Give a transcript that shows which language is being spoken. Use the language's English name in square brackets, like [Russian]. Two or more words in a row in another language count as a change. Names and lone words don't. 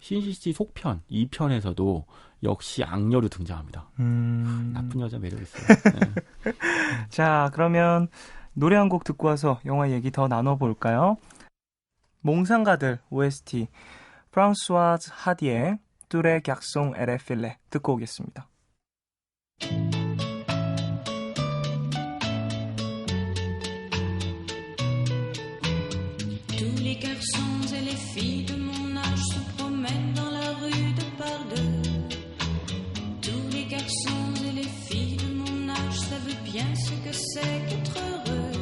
[Korean] 신시티 속편 2편에서도 역시 악녀로 등장합니다. 나쁜 여자 매력 있어요. 네. 자, 그러면 노래 한 곡 듣고 와서 영화 얘기 더 나눠볼까요? 몽상가들 OST 프랑스와즈 하디의 [French] Tous les garçons et les filles [Korean] 듣고 오겠습니다. [French] Tous les garçons et les filles de mon âge se promènent dans la rue de par deux. Tous les garçons et les filles de mon âge savent bien ce que c'est qu'être heureux.